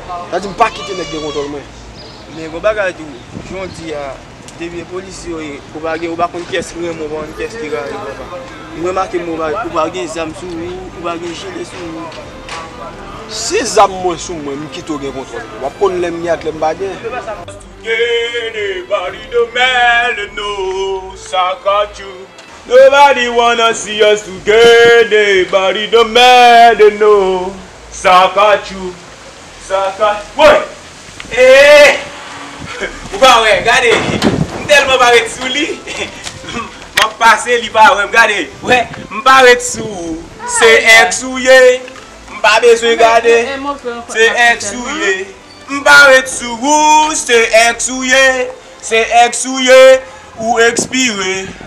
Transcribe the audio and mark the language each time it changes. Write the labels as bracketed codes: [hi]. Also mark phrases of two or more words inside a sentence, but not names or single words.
[ht] Sa di m pa kite nèg gen kontwòl mwen. Men gwo bagay tou, jondi a, depi polis yo, ou pa gen, ou pa konn kyès ki renmen bon, kyès ki renmen bon. Mwen make mwen, ou pa gen zam sou ou, ou pa gen jile sou ou. Si zam mwen sou mwen, m kite ou gen kontwòl. W ap konn lè m gen ak lè m pa gen. [en] Together, body don't matter, no, Sakatu. Nobody wanna see us together, body don't matter, no, Sakatu. Saka-, woy! Eh! [ht] Ou pa wè, gade, m telman pa wè sou li. M pase li pa wè, gade, wè, m pa wè sou. Se eks ou ye, m pa bezwen gade. Se eks ou ye, m pa wè sou, se eks ou ye, se eks ou ye, ou ekspire.